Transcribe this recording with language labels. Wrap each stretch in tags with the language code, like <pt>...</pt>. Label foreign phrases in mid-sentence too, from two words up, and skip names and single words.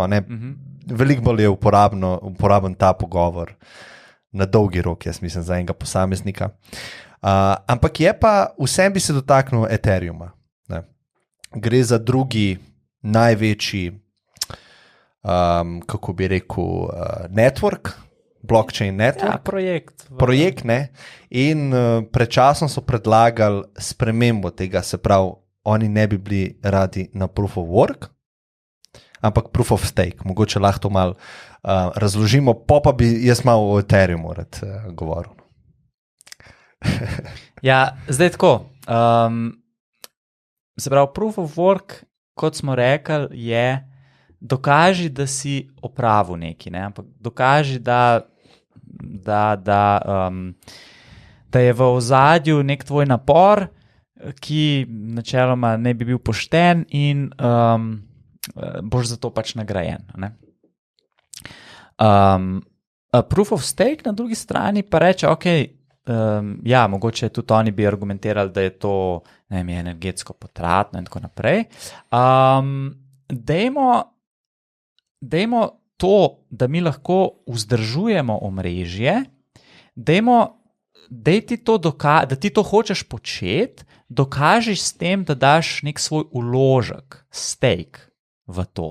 <sl>Veliko bolj je uporaben ta pogovor na dolgi rok, jaz mislim, za enega posameznika. Ampak je pa, vsem bi se dotaknil Ethereuma. Ne? Gre za drugi največji kako bi rekel,</sl> <en>network, blockchain network.</en> <sl>Ja, projekt, ne. In predčasno so predlagali spremembo tega, se pravi, oni ne bi bili radi na</sl> <en>proof of work,</en> <sl>ampak</sl> <en>proof of stake.</en> <sl>Mogoče lahko to malo razložimo, pa bi jaz malo o Ethereumu rad govoril. Ja, zdaj tako. Se pravi,</sl> <en>proof of work,</en> <sl>kot smo rekli, je dokaži, da si opravil nekaj, ne? Ampak dokaži, da je v ozadju nek tvoj napor, ki načeloma ne bi bil pošten in boš za to pač nagrajen. Ne?</sl> <en>Proof of stake</en> <sl>na drugi strani pa reče, ja, mogoče tudi oni bi argumentirali, da je to energetsko potratno in tako naprej. Dajmo to, da mi lahko vzdržujemo omrežje, daj ti to da ti to hočeš početi, dokažiš s tem, da daš nek svoj vložek, stake v to.</sl>